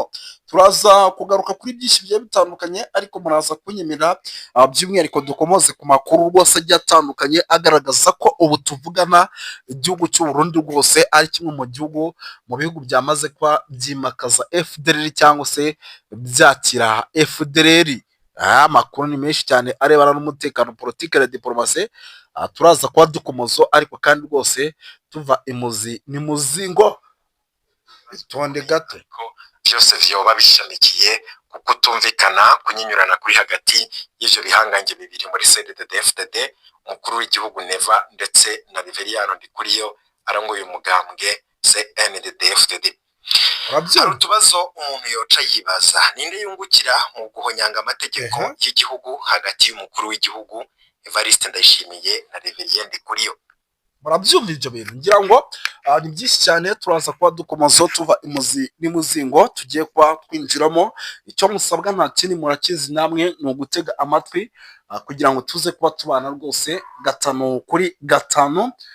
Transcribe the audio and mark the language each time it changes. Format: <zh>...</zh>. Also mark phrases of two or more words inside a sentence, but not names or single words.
<rw>Turaza kugaruka kuri byinshi bigiye bitandukanye, ariko muraza kunyemerera by'umwihariko dukomoze ku makuru rwose agiye atandukanye agaragaza ko ubu tuvugana igihugu cy'u Burundi rwose ari kimwe mu bihugu byamaze kuba byimakaza FDLR, cyangwa se byakira FDLR. Amakuru ni menshi cyane arebana n'umutekano, politike na diplomasi. Turaza kuba dukomozo, ariko kandi rwose tuva imuzi n'imuzingo.</rw> <rn>Itonde gato byose vyoba bishamikiye ku kutumvikana, kunyinyurana kuri hagati y'ivyo bihangange bibiri muri CNDD-FDD, umukuru w'igihugu Neva ndetse na Reverien Ndikuriyo arangoye umugambwe CNDD-FDD. Hari utubazo umuntu yoca yibaza: ninde yungukira mu guhonyanga amategeko y'igihugu hagati y'umukuru w'igihugu Evariste Ndayishimiye na Reverien Ndikuriyo?</rn> <rw>Murabyumva ibyo bintu, ngira ngo ni byinshi cyane. Turaza kuba dukomozo tuva imuzi n'imuzingo, tugiye kuba twinjiramo. Icyo musabwa nta kindi, murakizi namwe, ni ugutega amatwi kugira ngo tuze kuba tubana rwose gatanu kuri gatanu.</rw>